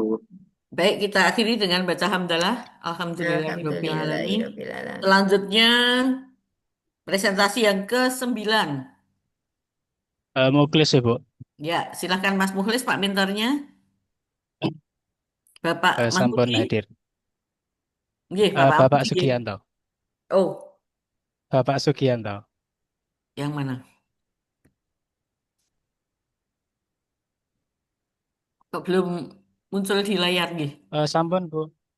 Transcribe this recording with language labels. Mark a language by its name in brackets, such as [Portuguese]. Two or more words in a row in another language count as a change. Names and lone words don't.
[Indonesian] Baik, kita akhiri dengan baca hamdalah. [Arabic] الحمد لله رب العالمين. الحمد لله رب العالمين. [Indonesian] Selanjutnya presentasi yang ke-9. Muklis ya, Bu. Ya, silahkan Mas Mukhlis, Pak mentornya. Bapak Sampun Mangkuki. hadir. Nggih, Bapak Bapak Mangkuki. Sugianto. Oh, Bapak Sugianto. yang mana? Kok belum muncul di layar nggih? Sampun, Bu.